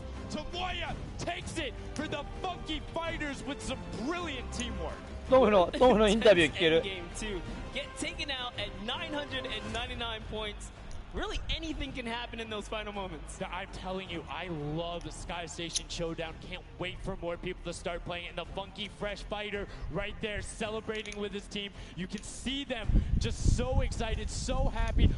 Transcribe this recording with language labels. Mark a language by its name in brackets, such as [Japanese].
[English] Tomoya takes it for the Funky Fighters with some brilliant teamwork. [Japanese] トムのインタビュー聞ける。 [English] Get taken out at 999 points. Really, anything can happen in those final moments. I'm telling you, I love the Sky Station Showdown. Can't wait for more people to start playing. And the Funky Fresh Fighter right there celebrating with his team. You can see them just so excited, so happy.